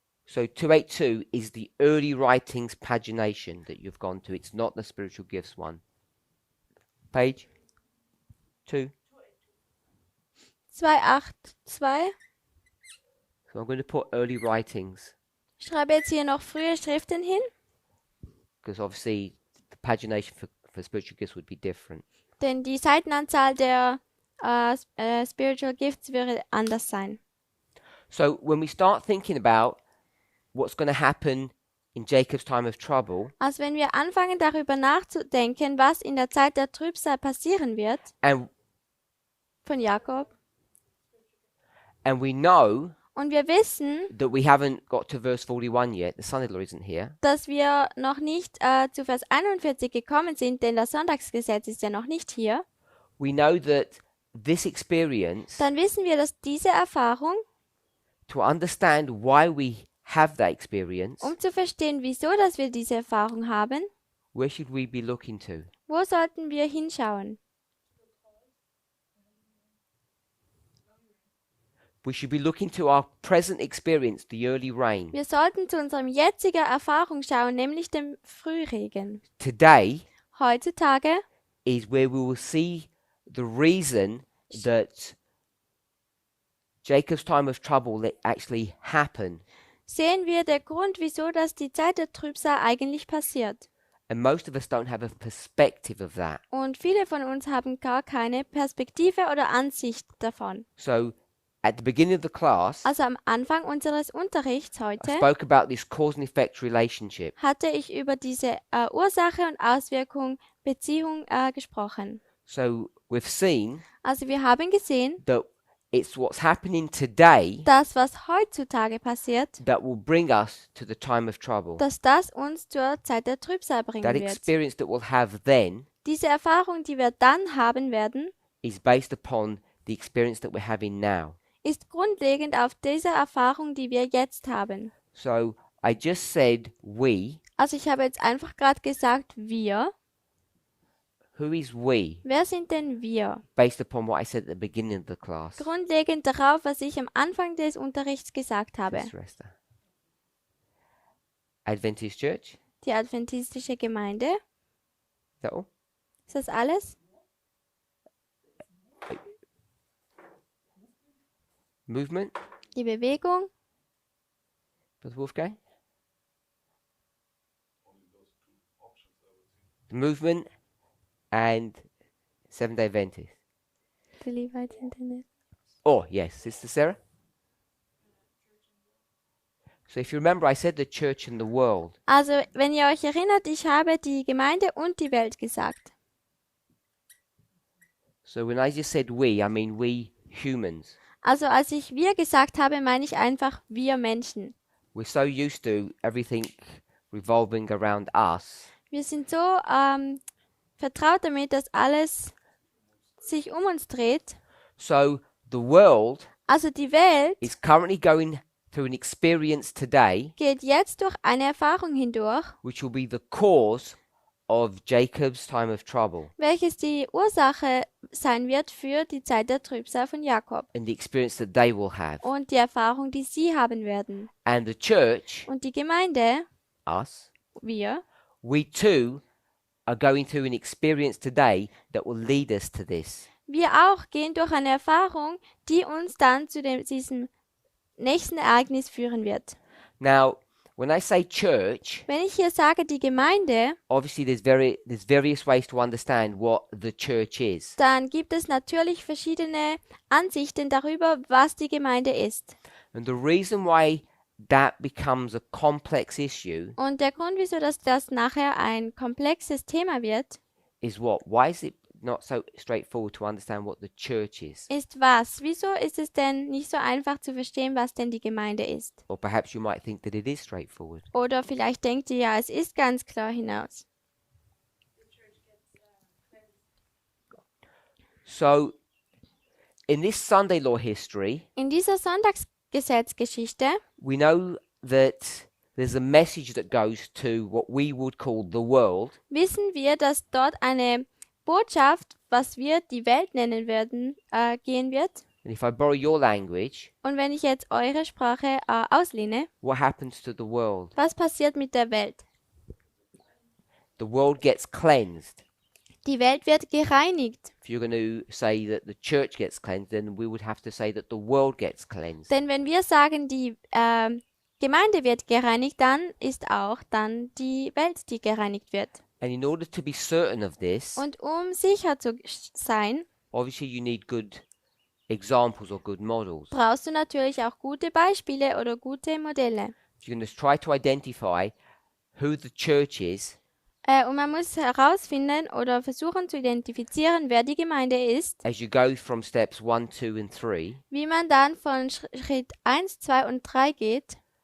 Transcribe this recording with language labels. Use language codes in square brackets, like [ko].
[en] So 282 is the early writings pagination that you've gone to. It's not the spiritual gifts one. Page 2. 282. So I'm going to put early writings [de] Ich schreibe jetzt hier noch frühe Schriften hin, [en] because obviously the pagination for spiritual gifts would be different. [de] denn die Seitenanzahl der Spiritual Gifts würde anders sein. [en] So when we start thinking about what's going to happen in Jacob's time of trouble, [de] Also wenn wir anfangen darüber nachzudenken, was in der Zeit der Trübsal passieren wird, [en] and [de] von Jakob, [en] we know [de] und wir wissen, [en] that we haven't got to verse 41 yet, the son-in-law isn't here, [de] dass wir noch nicht zu Vers 41 gekommen sind, denn das Sonntagsgesetz ist ja noch nicht hier, [en] we know that this experience, [de] dann wissen wir, dass diese Erfahrung, [en] to understand why we have that experience, [de] um zu verstehen, wieso dass wir diese Erfahrung haben, [en] where should we be looking to? [de] wo sollten wir hinschauen? [en] We should be looking to our present experience, the early rain. [de] Wir sollten zu unserem jetzigen Erfahrung schauen, nämlich dem Frühregen. [en] Today [de] Heutzutage [en] is where we will see the reason that Jacob's time of trouble actually happened. [de] sehen wir den Grund, wieso dass die Zeit der Trübsal eigentlich passiert. [en] And most of us don't have a perspective of that. [de] Und viele von uns haben gar keine Perspektive oder Ansicht davon. [en] So at the beginning of the class, [de] Also am Anfang unseres Unterrichts [en] I [de] heute [en] spoke about this cause and effect relationship. [de] hatte ich über diese Ursache und Auswirkung, Beziehung gesprochen. [en] So we've seen [de] Also wir haben gesehen, [en] that it's what's happening today [de] das, was heutzutage passiert, [en] that will bring us to the time of trouble. [de] dass das uns zur Zeit der Trübsal bringen [en] That [de] wird. [en] experience that we'll have then [de] Diese Erfahrung, die wir dann haben werden, [en] is based upon the experience that we're having now. [de] ist grundlegend auf dieser Erfahrung, die wir jetzt haben. [en] So I just said we. [de] Also ich habe jetzt einfach gerade gesagt, wir. [en] Who is we? [de] Wer sind denn wir? [en] Based upon what I said at the beginning of the class. [de] Grundlegend darauf, was ich am Anfang des Unterrichts gesagt habe. [en] Sister Esther. Adventist Church, [de] Die adventistische Gemeinde, [en] that all? [de] Ist das alles? [en] Movement, [de] Die Bewegung? [en] Brother Wolfgang? The movement and Seventh-day Adventist. The Levites Internet. Oh, yes, Sister Sarah? So if you remember, I said the church and the world. [de] Also, wenn ihr euch erinnert, ich habe die Gemeinde und die Welt gesagt. [en] So when I just said we, I mean we humans. [de] Also, als ich wir gesagt habe, meine ich einfach wir Menschen. [en] We're so used to everything revolving around us [de] Wir sind so vertraut damit, dass alles sich um uns dreht. [en] So the world [de] Also die Welt [en] is currently going through an experience today [de] geht jetzt durch eine Erfahrung hindurch, [en] which will be the cause of Jacob's time of trouble [de] welches die Ursache sein wird für die Zeit der Trübsal von Jakob [en] and the experience that they will have. [de] und die Erfahrung, die sie haben werden. [en] And the church, [de] Und die Gemeinde, [en] us, [de] wir, [en] we too are going through an experience today that will lead us to this. [de] wir auch gehen durch eine Erfahrung, die uns dann zu diesem nächsten Ereignis führen wird. [en] Now, when I say church, [de] Wenn ich hier sage die Gemeinde, [en] obviously there's various ways to understand what the church is. [de] dann gibt es natürlich verschiedene Ansichten darüber, was die Gemeinde ist. [en] And the reason why that becomes a complex issue [de] Und der Grund, wieso das nachher ein komplexes Thema wird, [en] is what? Why is it not so straightforward to understand what the church is? [de] ist was? Wieso ist es denn nicht so einfach zu verstehen, was denn die Gemeinde ist? [en] Or perhaps you might think that it is straightforward. [de] Oder vielleicht denkt ihr ja, es ist ganz klar hinaus. [en] So, in this Sunday law history, [de] In dieser Sonntagsgesetzgeschichte [en] we know that there's a message that goes to what we would call the world, [de] wissen wir, dass dort eine Botschaft, was wir die Welt nennen werden, gehen wird. [en] and if I borrow your language, [de] Und wenn ich jetzt eure Sprache auslehne, [en] what happens to the world? [de] was passiert mit der Welt? [en] The world gets cleansed. [de] Die Welt wird gereinigt. [en] If you're going to say that the church gets cleansed, then we would have to say that the world gets cleansed. [de] Denn wenn wir sagen, die Gemeinde wird gereinigt, dann ist auch dann die Welt, die gereinigt wird. [en] And in order to be certain of this, [de] Und um sicher zu sein, [en] obviously you need good examples or good models. [de] brauchst du natürlich auch gute Beispiele oder gute Modelle. [en] You're going to try to identify who the church is [de] Und man muss herausfinden oder versuchen zu identifizieren, wer die Gemeinde ist, [en] as you go from steps 1, 2, and 3. [de] wie man dann von Schritt 1, 2 und 3 geht.